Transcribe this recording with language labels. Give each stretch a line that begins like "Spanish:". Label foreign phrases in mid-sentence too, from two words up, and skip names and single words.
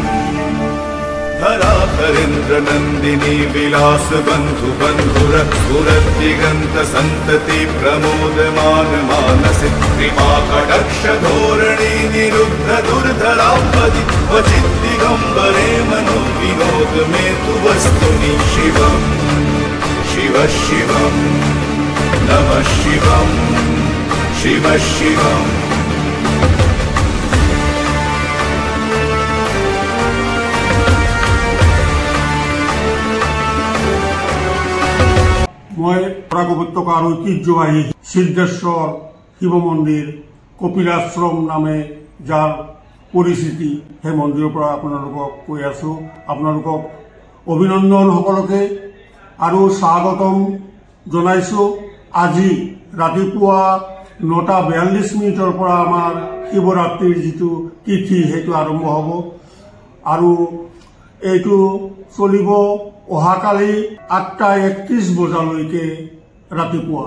Sanskrit: धराधरेन्द्र नन्दिनी विलास बन्धु बन्धुरत्सुरदिगन्त सन्तति प्रमोदमान मानसे कृपा कटाक्ष धोरणी निरुद्ध दुर्धरापदि क्वचित् दिगम्बरे मनो विनोद मे तु वस्तुनि शिवं शिव शिवं नमः शिवं शिव शिवम्।
Assamese: মই বরাক উপত্যকার ঐতিহ্যবাহী সিদ্ধেশ্বর শিৱ মন্দিৰ কপিলাশ্ৰম নামে যাৰ পৰিচিতি, সেই মন্দিৰৰ পৰা আপোনালোকক কৈ আছো। আপোনালোকক অভিনন্দন সকলোকে আৰু স্বাগতম জনাইছো। আজি ৰাতিপুৱা 9:42 পৰা আমাৰ শিৱৰাত্ৰিৰ যিটো তিথি সেইটো আৰম্ভ হ'ব আৰু এইটো চলিব অহাকালি 8:31 বজালৈকে ৰাতিপুৱা।